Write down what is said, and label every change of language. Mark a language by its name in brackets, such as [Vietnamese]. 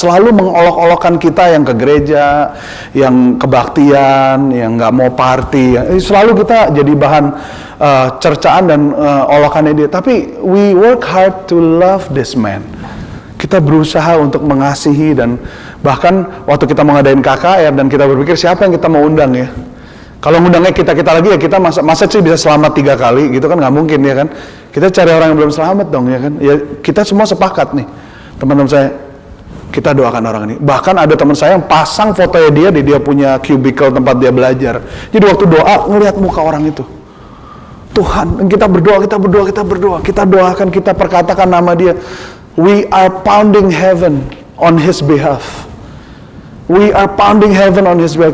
[Indonesian] Selalu mengolok-olokkan kita yang ke gereja, yang kebaktian, yang nggak mau party. Selalu kita jadi bahan cercaan dan olokannya dia. [English] Tapi we work hard to love this man. [Indonesian] Kita berusaha untuk mengasihi, dan bahkan waktu kita mengadain KKR dan kita berpikir siapa yang kita mau undang ya. Kalau ngundangnya kita lagi ya, kita masa sih bisa selamat 3 kali gitu kan, nggak mungkin ya kan. Kita cari orang yang belum selamat dong ya kan. Ya kita semua sepakat nih, teman-teman saya, kita doakan orang ini. Bahkan ada teman saya yang pasang fotonya dia di dia punya cubicle tempat dia belajar. Jadi waktu doa ngelihat muka orang itu, Tuhan, kita berdoa, kita doakan, kita perkatakan nama dia. [English] We are pounding heaven on his behalf. We are pounding heaven on his behalf.